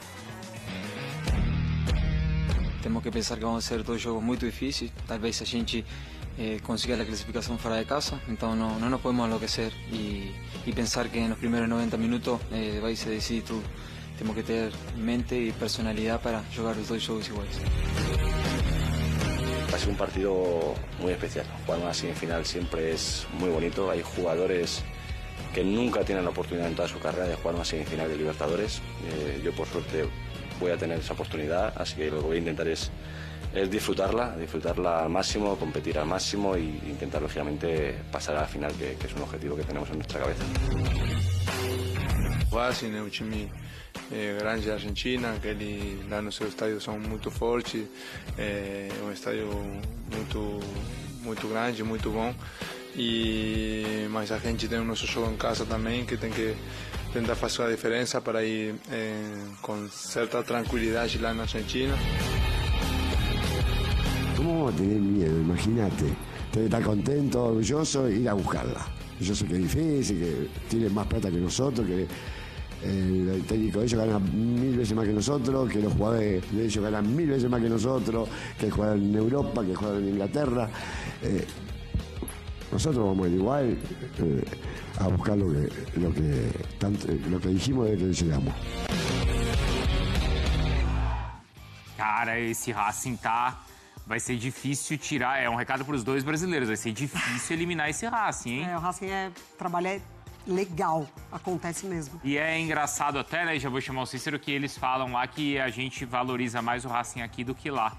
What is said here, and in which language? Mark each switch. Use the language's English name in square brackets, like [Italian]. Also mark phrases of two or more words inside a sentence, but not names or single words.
[Portuguese] Temos que pensar que vão ser 2 jogos muito difíceis. Talvez a gente consiga a classificação fora de casa. Então não nos podemos enlouquecer e pensar que nos primeiros 90 minutos vai se decidir tudo. Temos que ter mente e personalidade para jogar os 2 jogos iguais. [Spanish] Va a ser un partido muy especial. Jugar una semifinal siempre es muy bonito. Hay jugadores que nunca tienen la oportunidad en toda su carrera de jugar una semifinal de Libertadores. Yo por suerte voy a tener esa oportunidad, así que lo que voy a intentar es disfrutarla al máximo, competir al máximo e intentar lógicamente pasar a la final, que es un objetivo que tenemos en nuestra cabeza. [Portuguese] Racing é um time grande da Argentina, que ele lá no seu estádio são muito fortes, é um estádio muito grande, muito bom. Mas a gente tem o nosso jogo em casa também, que tem que tentar fazer a diferença para ir com certa tranquilidade lá na Argentina. [Spanish] ¿Cómo vamos a tener miedo? Imagínate. Tenés que estar contento, orgulloso e ir a buscarla. Yo sé que es difícil, que tiene más plata que nosotros, que el técnico de ellos gana 1000 veces más que nosotros, que los jugadores de ellos ganan 1000 veces más que nosotros, que juegan en Europa, que juegan en Inglaterra. Nosotros vamos a ir igual a buscar lo que dijimos desde que llegamos. [Portuguese] Cara, esse Racing vai ser difícil tirar. É um recado para os 2 brasileiros. Vai ser difícil eliminar esse Racing, hein? O Racing trabalha legal, acontece mesmo. E é engraçado até, né? Já vou chamar o Cícero, que eles falam lá que a gente valoriza mais o Racing aqui do que lá.